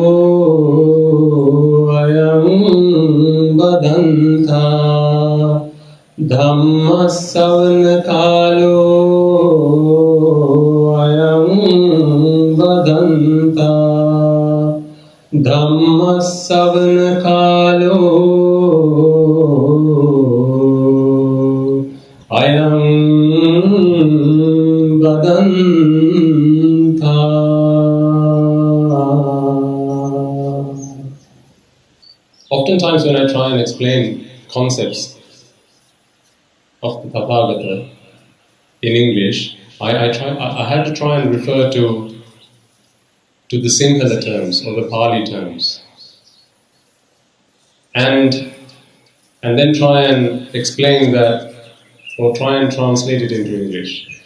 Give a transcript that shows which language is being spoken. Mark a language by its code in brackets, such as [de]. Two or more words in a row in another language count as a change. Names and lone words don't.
[pi] ayam badanta Dhamma savana kalo ayam badanta Dhamma savana kalo ayam badanta. [en] Oftentimes when I try and explain concepts of the Tathagata in English, I had to try and refer to the Sinhala terms or the Pali terms, and then try and explain that, or try and translate it into English.